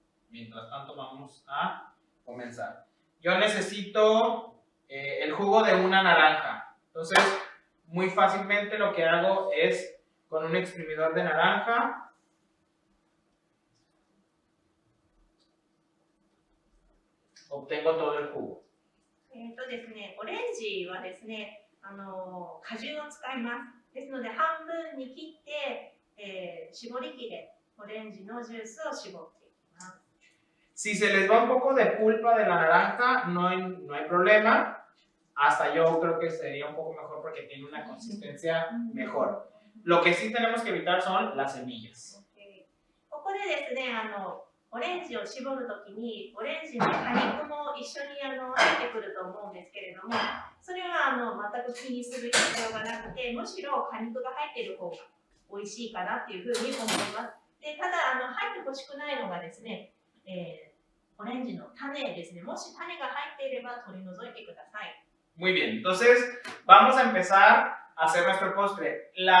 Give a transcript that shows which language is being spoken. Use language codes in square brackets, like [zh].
[es] Mientras tanto vamos a comenzar. Yo necesito el jugo de una naranja. Entonces, muy fácilmente lo que hago es con un exprimidor de naranja obtengo todo el jugo. [ja] ですね、オレンジはですね、果汁を使います。ですので、半分に切って、絞り器でオレンジのジュースを絞っていきます。 [es] Si se les va un poco de pulpa de la naranja, no hay problema. Hasta yo creo que sería un poco mejor porque tiene una consistencia mejor. Lo que sí tenemos que evitar son las semillas. [ja] ここでですね、オレンジを絞るときに、オレンジの果肉も一緒に入ってくると思うんですけれども、それは全く気にする必要がなくて、むしろ果肉が入っている方が美味しいかなっていうふうに思います。で、ただ入ってほしくないのがですね、オレンジの種ですね。もし種が入っていれば取り除いてください。 [es] Muy bien, entonces vamos a empezar a hacer nuestro postre.